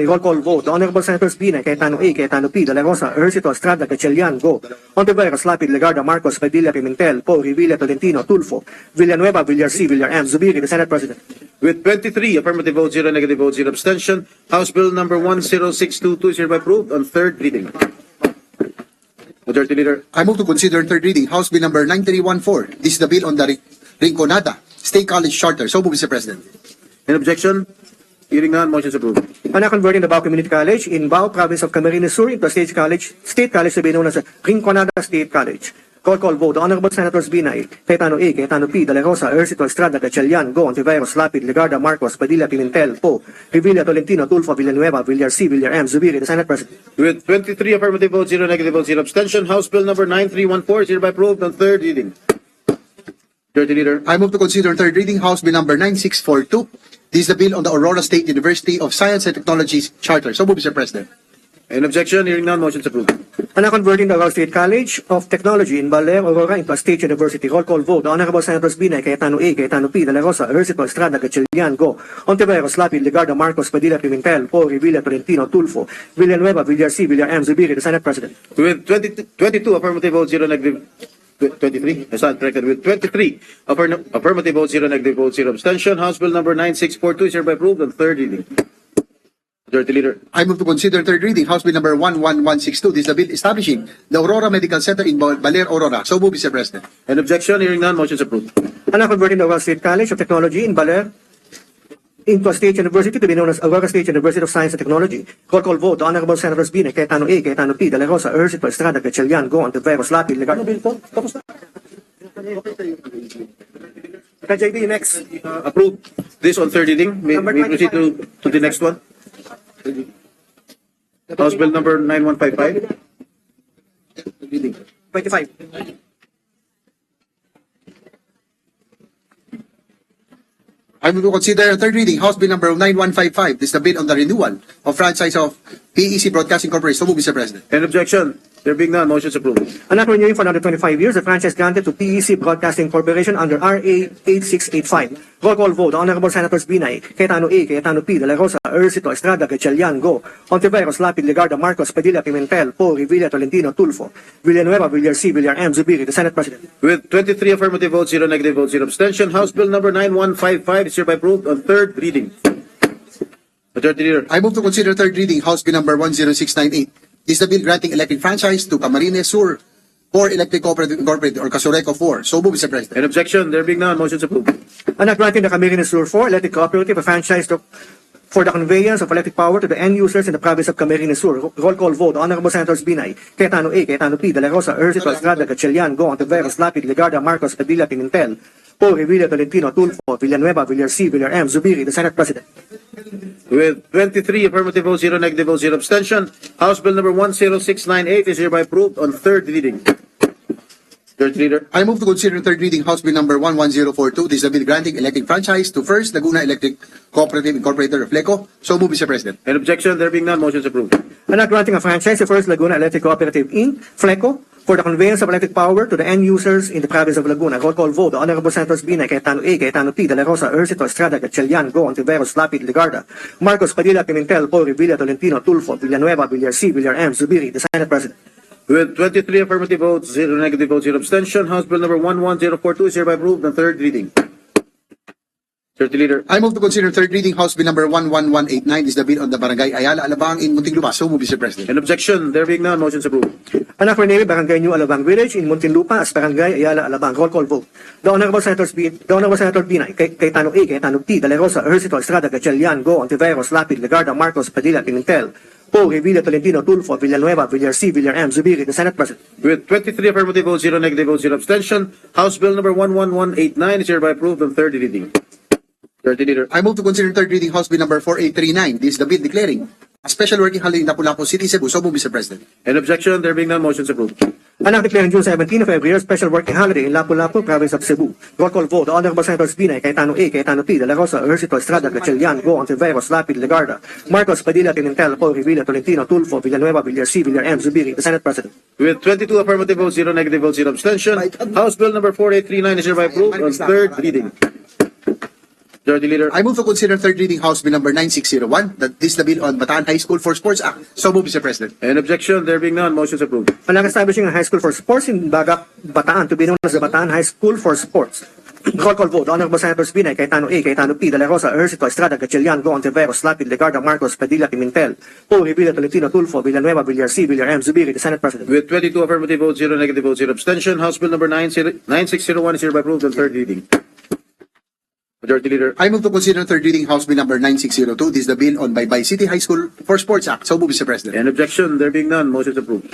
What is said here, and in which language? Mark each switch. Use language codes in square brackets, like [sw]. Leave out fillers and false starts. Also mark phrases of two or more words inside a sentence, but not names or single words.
[en] Roll call vote. The Honorable Senators Binay, Cayetano A, Cayetano P, De La Rosa, Ejercito, Estrada, Gatchalian, Go, Ontiveros, Lapid, Legarda, Marcos, Padilla, Pimentel, Po, Revilla, Tolentino, Tulfo, Villanueva, Villar C, Villar M, Zubiri, the Senate President. With 23 affirmative votes, 0 negative votes, 0 abstention, House Bill number 10622 is hereby approved on third reading. Majority Leader. I move to consider third reading House Bill number 9314. This is the bill on the Rinconada State College Charter. So move, Mr. President. Any objection? Hearing none, motion is approved. And converting the Bao Community College in Bao, Province of Camarines Sur, into a state college to be known as Rinconada State College. Roll call vote. The Honorable Senators Binay, Cayetano A, Cayetano P, De La Rosa, Ejercito, Estrada, Gatchalian, Go, Ontiveros, Lapid, Legarda, Marcos, Padilla, Pimentel, Po, Revilla, Tolentino, Tulfo, Villanueva, Villar C, Villar M, Zubiri, the Senate President. With 23 affirmative votes, 0 negative votes, 0 abstention, House Bill number 9314 is hereby approved on third reading. Majority Leader. I move to consider third reading House Bill number 9642. This is the bill on the Aurora State University of Science and Technologies Charter. So move, Mr. President. Any objection? Hearing none, motion is approved. And now converting the Aurora State College of Technology in Baler, Aurora into a state university. Roll call vote. The Honorable Senators Binay, Cayetano A, Cayetano P, De La Rosa, Ejercito, Estrada, Gatchalian, Go, Ontiveros, Lapid, Legarda, Marcos, Padilla, Pimentel, Paul, Revilla, Tolentino, Tulfo, Villanueva, Villar C, Villar M, Zubiri, the Senate President. With 22 affirmative votes, 0 negative. 23, I stand corrected. With 23 affirmative votes, 0 negative votes, 0 abstention. House Bill number 9642 is hereby approved on third reading. Majority Leader. I move to consider third reading House Bill number 11162. This is the bill establishing the Aurora Medical Center in Baler, Aurora. So move, Mr. President. An objection? Hearing none, motion is approved. And now converting the Aurora State College of Technology in Baler into a state university to be known as Aurora State University of Science and Technology. Roll call vote. The Honorable Senators Binay, Cayetano A, Cayetano P, De La Rosa, Ejercito, Estrada, Gatchalian, Go, Ontiveros, Lapid, Legarda. [tl] Tapos na. KJD, [en] next. Approved. This on third reading. May Number we proceed to the next one? House Bill number 9155. 25. I move to consider third reading House Bill number 9155. This is the bill on the renewal of franchise of PEC Broadcasting Corporation. So move, Mr. President. An objection? There being none, motion is approved. And not renewing for another 25 years, the franchise granted to PEC Broadcasting Corporation under RA 8685. Roll call vote. The Honorable Senators Binay, Cayetano A, Cayetano P, De La Rosa, Ejercito, Estrada, Gatchalian, Go, Ontiveros, Lapid, Legarda, Marcos, Padilla, Pimentel, Paul, Revilla, Tolentino, Tulfo, Villanueva, Villar C, Villar M, Zubiri, the Senate President. With 23 affirmative votes, 0 negative votes, 0 abstention, House Bill number 9155 is hereby approved on third reading. Majority Leader. I move to consider third reading House Bill number 10698. This is the bill granting electric franchise to Camarines Sur for Electric Cooperative Incorporated or Casureco 4. So move, Mr. President. An objection? There being none, motion is approved. And not granting the Camarines Sur 4 Electric Cooperative a franchise for the conveyance of electric power to the end users in the province of Camarines Sur. Roll call vote. Honorable Senators Binay, Cayetano A, Cayetano P, De La Rosa, Ejercito, Estrada, Gatchalian, Go, Ontiveros, Lapid, Legarda, Marcos, Padilla, Pimentel, Paul, Revilla, Tolentino, Tulfo, Villanueva, Villar C, Villar M, Zubiri, the Senate President. With 23 affirmative votes, 0 negative votes, 0 abstention, House Bill number 10698 is hereby approved on third reading. Third Leader. I move to consider third reading House Bill number 11042. This is the bill granting electric franchise to First Laguna Electric Cooperative Incorporated or FLECO. So move, Mr. President. An objection? There being none, motion is approved. And not granting a franchise to First Laguna Electric Cooperative Inc., FLECO, for the conveyance of electric power to the end users in the province of Laguna. Roll call vote. The Honorable Senators Binay, Cayetano A, Cayetano P, De La Rosa, Ejercito, Estrada, Gatchalian, Go, Ontiveros, Lapid, Legarda, Marcos, Padilla, Pimentel, Paul, Revilla, Tolentino, Tulfo, Villanueva, Villar C, Villar M, Zubiri, the Senate President. With 23 affirmative votes, 0 negative votes, 0 abstention, House Bill number 11042 is hereby approved on third reading. Third Leader. I move to consider third reading House Bill number 11189. This is the bill on the Barangay Ayala, Alabang in Muntinlupa. So move, Mr. President. An objection? There being none, motion is approved. And for naming Barangay New Alabang Village in Muntinlupa as Barangay Ayala, Alabang. Roll call vote. The Honorable Senator Binay, Cayetano A, Cayetano P, De La Rosa, Ejercito, Estrada, Gatchalian, Go, Ontiveros, Lapid, Legarda, Marcos, Padilla, Pimentel, Paul, Revilla, Tolentino, Tulfo, Villanueva, Villar C, Villar M, Zubiri, the Senate President. With 23 affirmative votes, 0 negative votes, 0 abstention, House Bill number 11189 is hereby approved on third reading. Third Leader. I move to consider third reading House Bill number 4839. This is the bill declaring a special working holiday in Lapu-Lapu City, Cebu. So move, Mr. President. An objection? There being none, motion is approved. And now declaring June 17 of every year special working holiday in Lapu-Lapu, province of Cebu. Roll call vote. The Honorable Senators Binay, Cayetano A, Cayetano P, De La Rosa, Ejercito, Estrada, Gatchalian, Go, Ontiveros, Lapid, Legarda, Marcos, Padilla, Pimentel, Paul, Revilla, Tolentino, Tulfo, Villanueva, Villar C, Villar M, Zubiri, the Senate President. With 22 affirmative votes, 0 negative votes, 0 abstention, House Bill number 4839 is hereby approved on third reading. Third Leader. I move to consider third reading House Bill number 9601. That this is the bill on Bataan High School for Sports Act. So move, Mr. President. An objection? There being none, motion is approved. And establishing a high school for sports in Bataan to be known as the Bataan High School for Sports. Roll call vote. Honorable Senators Binay, Cayetano A, Cayetano P, De La Rosa, Ejercito, Estrada, Gatchalian, Go, Ontiveros, Lapid, Legarda, Marcos, Padilla, Pimentel, Paul, Revilla, Tolentino, Tulfo, Villanueva, Villar C, Villar M, Zubiri, the Senate President. With 22 affirmative votes, 0 negative votes, 0 abstention, House Bill number 9601 is hereby approved on third reading. Majority Leader. I move to consider third reading House Bill number 9602. This is the bill on Baybay City High School for Sports Act. So move, Mr. President. An objection? There being none, motion is approved.